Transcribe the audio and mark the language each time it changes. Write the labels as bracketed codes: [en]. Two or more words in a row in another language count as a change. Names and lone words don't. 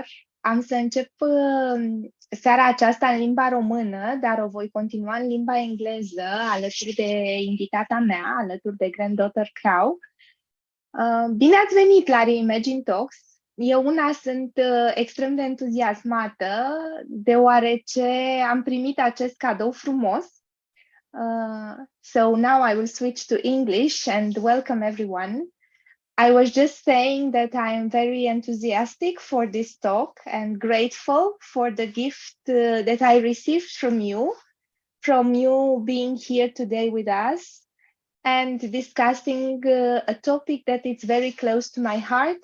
[ro] Am să încep seara aceasta în limba română, dar o voi continua în limba engleză, alături de invitata mea, alături de Granddaughter Crow. Bine ați venit la Reimagine Talks! Eu una sunt extrem de entuziasmată, deoarece am primit acest cadou frumos. [en] So now I will switch to English and welcome everyone. I was just saying that I am very enthusiastic for this talk and grateful for the gift that I received from you being here today with us and discussing a topic that is very close to my heart.